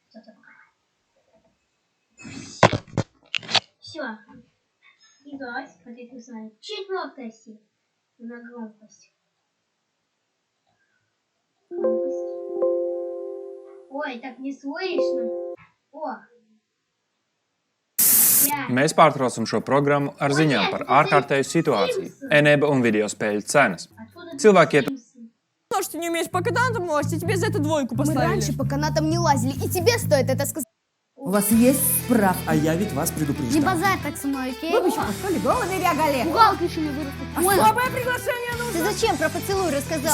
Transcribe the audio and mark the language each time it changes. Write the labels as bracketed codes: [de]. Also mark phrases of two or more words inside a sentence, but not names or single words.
[ru] Все. И давайте смотреть Руслан. 4-я серия. На громкость. Ой, так не слышно. [lv] Mēs pārtraucam šo programmu ar ziņām par ārkārtēju situāciju, ENEBA un videospēļu cenas. Cilvēki [ru] То, что ты не умеешь по канатам лазить, тебе за это 2 Мы поставили. раньше по канатам не лазили, и тебе стоит это сказать. У вас есть справка? А я ведь вас предупреждал. Не базарь так со мной, окей? Вы бы еще пошли голыми бегали. Бухгалка еще не выросла. Особое приглашение нужно. Ты зачем про поцелуй рассказал?